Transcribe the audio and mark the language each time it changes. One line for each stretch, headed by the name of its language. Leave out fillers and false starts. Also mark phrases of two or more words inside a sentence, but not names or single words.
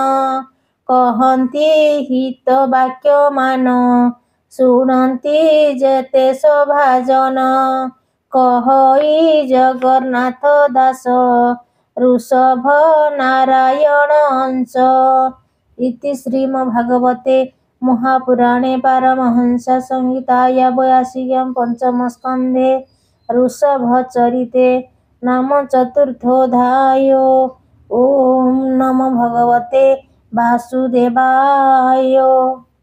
Odia: କହନ୍ତି ହିତ ବାକ୍ୟମାନ ଶୁଣନ୍ତି ଯେତେ ସଭାଜନ କହଇ ଜଗନ୍ନାଥ ଦାସ ଋଷଭ ନାରାୟଣ ଅଂଶ।
Sanskrit: ଇତି ଶ୍ରୀମଦ୍ଭାଗବତେ महापुराणे पारमहंससंहिताया 82 पंचमस्कन्धे ऋषभचरिते नाम चतुर्थोऽध्याय। ॐ नमो भगवते वासुदेवाय।